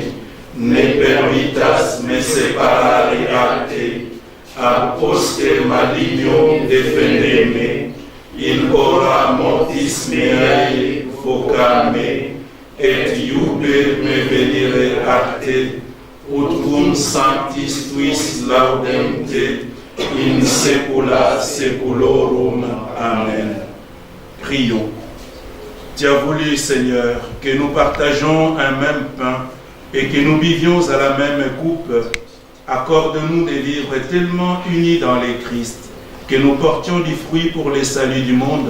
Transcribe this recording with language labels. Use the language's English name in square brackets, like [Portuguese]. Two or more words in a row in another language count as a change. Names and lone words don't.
[Latin] ne permittas me separare a te, ab poste maligno defendeme, in hora mortis meae vocame, et iube me venire a te, ut cum sanctis tuis laudem te, in saecula saeculorum. [French] Amen. Prions. Tu as voulu, Seigneur, que nous partageons un même pain et que nous buvions à la même coupe. Accorde-nous de vivre tellement unis dans le Christ que nous portions du fruit pour le salut du monde.